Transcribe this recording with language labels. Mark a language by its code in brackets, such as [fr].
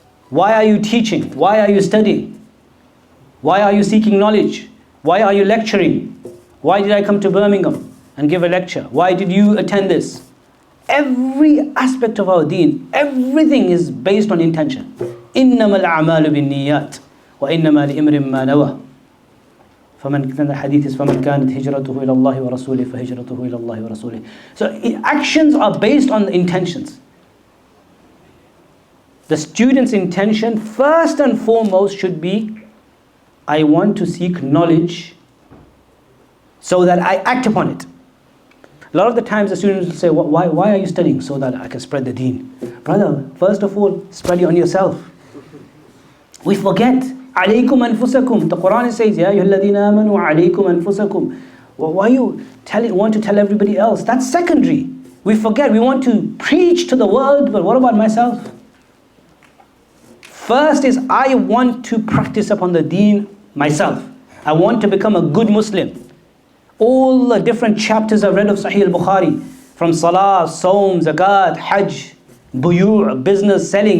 [en] Why are you teaching? Why are you studying? Why are you seeking knowledge? Why are you lecturing? Why did I come to Birmingham and give a lecture? Why did you attend this? Every aspect of our deen, everything is based on intention. [ar] إِنَّمَا الْأَعْمَالُ بِالنِّيَّاتِ وَإِنَّمَا لِإِمْرٍ مَّا نَوَى. [en] The hadith is [ar] فَمَنْ كَانَتْ هِجْرَتُهُ إِلَى اللَّهِ وَرَسُولِهِ فَهِجْرَتُهُ إِلَى اللَّهِ وَرَسُولِهِ. [en] So actions are based on the intentions. The student's intention first and foremost should be, I want to seek knowledge so that I act upon it. A lot of the times the students will say, why are you studying? So that I can spread the deen. Brother, first of all, spread it on yourself. We forget. [ar] عَلَيْكُمْ أَنفُسَكُمْ. [en] The Quran says, [ar] يَا أَيُّهَا الَّذِينَ آمَنُوا عَلَيْكُمْ أَنفُسَكُمْ. [en] Why you want to tell everybody else? That's secondary. We forget. We want to preach to the world, but what about myself? First is, I want to practice upon the deen myself. I want to become a good Muslim. All the different chapters I've read of Sahih al-Bukhari, from Salah, Saum, Zakat, Hajj, Buyu', business, selling.